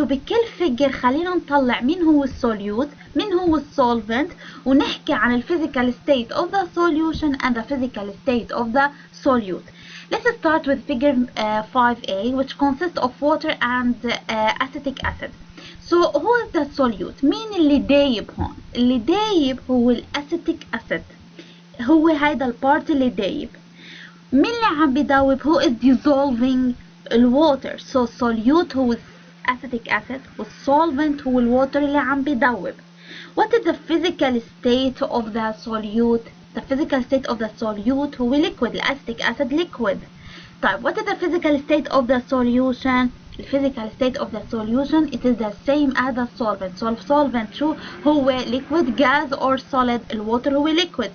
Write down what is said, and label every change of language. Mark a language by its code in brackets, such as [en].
[ar] وبكل figure خلينا نطلع مين هو الsolute مين هو الsolvent ونحكي عن ال [en] physical state of the solution and the physical state of the solute. Let's start with figure 5a, which consists of water and acetic acid. So who is the solute؟ [ar] مين اللي دايب هون؟ اللي دايب هو الأسيتيك أسيد، هو هيدا البارت اللي دايب. مين اللي عم بيداوب؟ هو [en] is dissolving [ar] الwater. So solute هو acetic acid والsolvent هو الwater اللي عم بيداوب. [en] What is the physical state of the solute? The physical state of the solute هو liquid. الأسيتيك acid liquid. طيب what is the physical state of the solution? physical state of the solution it is the same as the solvent. So الsolvent شو هو liquid, gas or solid؟ الwater هو liquid.